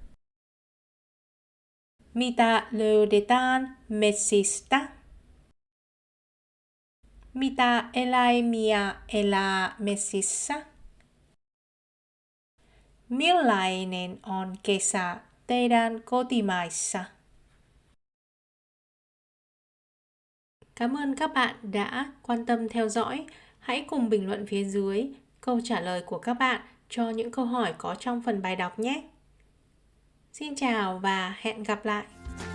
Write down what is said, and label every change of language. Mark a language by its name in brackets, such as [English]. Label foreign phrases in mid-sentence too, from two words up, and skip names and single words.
[Finnish] Mitä löydetään metsistä? Mitä eläimiä elää metsissä? Millainen on kesä teidän kotimaissa? [Vietnamese] Cảm ơn các bạn đã quan tâm theo dõi. Hãy cùng bình luận phía dưới câu trả lời của các bạn cho những câu hỏi có trong phần bài đọc nhé. Xin chào và hẹn gặp lại!